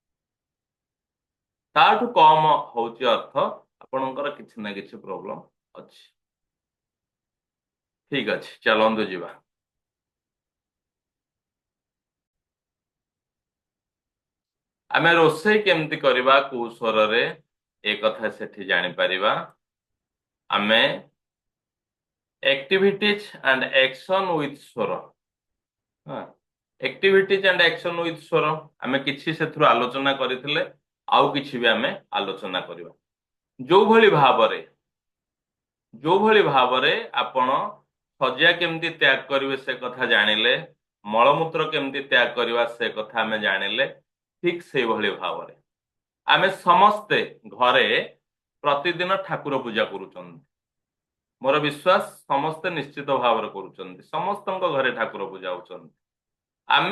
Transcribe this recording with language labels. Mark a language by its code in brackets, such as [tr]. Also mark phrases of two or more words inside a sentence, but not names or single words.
[or] ତାଠୁ କମ ହଉଛି ଅର୍ଥ ଆପଣଙ୍କର କିଛି ନା କିଛି ପ୍ରୋବ୍ଲେମ ଅଛି ଠିକ ଅଛି ଚାଲନ୍ତୁ ଯିବା ଆମେ ରୋଷେଇ କେମିତି କରିବା କୋଉ ସ୍ୱରରେ ଏ କଥା ସେଠି ଜାଣିପାରିବା ଆମେ [en] activities and action with [or] ସ୍ୱର [en] activities and action with [or] ସ୍ୱର ଆମେ କିଛି ସେଥିରୁ ଆଲୋଚନା କରିଥିଲେ ଆଉ କିଛି ବି ଆମେ ଆଲୋଚନା କରିବା ଯୋଉଭଳି ଭାବରେ ଆପଣ ଶଯ୍ୟା କେମିତି ତ୍ୟାଗ କରିବେ ସେ କଥା ଜାଣିଲେ ମଳମୂତ୍ର କେମିତି ତ୍ୟାଗ କରିବା ସେ କଥା ଆମେ ଜାଣିଲେ ଠିକ ସେଇଭଳି ଭାବରେ ଆମେ ସମସ୍ତେ ଘରେ ପ୍ରତିଦିନ ଠାକୁର ପୂଜା କରୁଛନ୍ତି ମୋର ବିଶ୍ୱାସ ସମସ୍ତେ ନିଶ୍ଚିତ ଭାବରେ କରୁଛନ୍ତି ସମସ୍ତଙ୍କ ଘରେ ଠାକୁର ପୂଜା ହଉଛନ୍ତି ଆମେ